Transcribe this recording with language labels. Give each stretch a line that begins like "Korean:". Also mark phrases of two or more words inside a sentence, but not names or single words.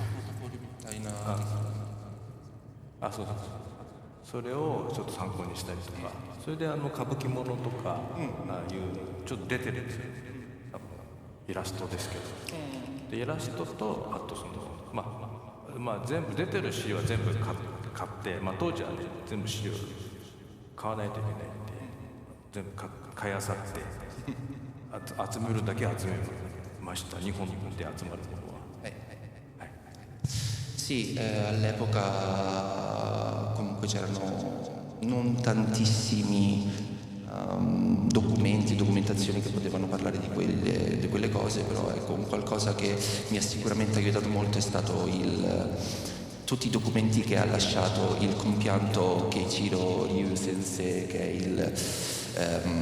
Japanese: そうそれをちょっと参考にしたりとか、それで歌舞伎ものとか、ああいうちょっと出てるんですよ、イラストですけど、でイラストとあとその全部出てる資料は全部買って、当時はね全部資料買わないといけないんで全部買いあさって集めるだけ集めました。日本で集まるものは。
Italian: Sì, all'epoca comunque c'erano non tantissimi documentazioni che potevano parlare di quelle cose, però ecco, un qualcosa che mi ha sicuramente aiutato molto è stato tutti i documenti che ha lasciato il compianto Keiichiro Ryu Sensei, che è